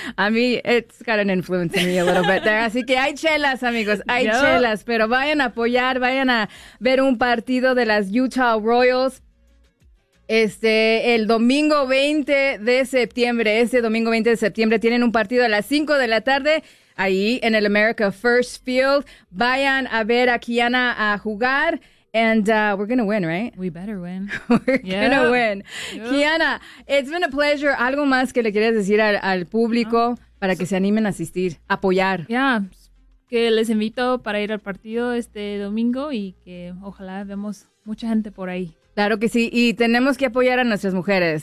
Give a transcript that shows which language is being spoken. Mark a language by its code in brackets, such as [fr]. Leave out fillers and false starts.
[es] A mí, [en] it's got an influence in me a little bit there. [es] Así que hay chelas, amigos, hay chelas. Pero vayan a apoyar, vayan a ver un partido de las Utah Royals. El domingo 20 de septiembre, ese domingo 20 de septiembre tienen un partido a las 5 de la tarde ahí en el America First Field. Vayan a ver a Kiana a jugar [en] and we're going to win, right? We better win. We're going to win. Yep. Kiana, it's been a pleasure. [es] ¿Algo más que le quieres decir al público para que se animen a asistir, apoyar? [en] Yeah. [es] Que les invito para ir al partido este domingo y que ojalá vemos mucha gente por ahí. Claro que sí. Y tenemos que apoyar a nuestras mujeres.